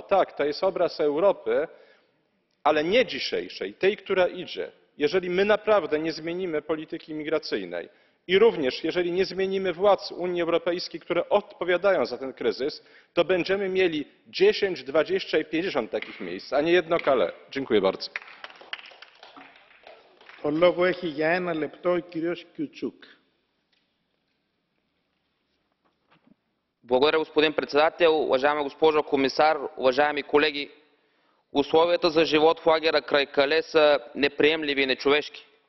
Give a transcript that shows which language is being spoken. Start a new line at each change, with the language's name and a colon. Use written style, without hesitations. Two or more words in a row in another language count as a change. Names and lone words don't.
Polish: Tak, to jest obraz Europy, ale nie dzisiejszej, tej, która idzie. Jeżeli my naprawdę nie zmienimy polityki imigracyjnej i również jeżeli nie zmienimy władz Unii Europejskiej, które odpowiadają za ten kryzys, to będziemy mieli 10, 20 i 50 takich miejsc, a nie jedno Calais. Dziękuję bardzo.
Bulgarian: Благодаря, господин председател. Уважаема госпожо комисар, уважаеми колеги! Условията за живот в лагера край Кале са неприемливи и нечовешки.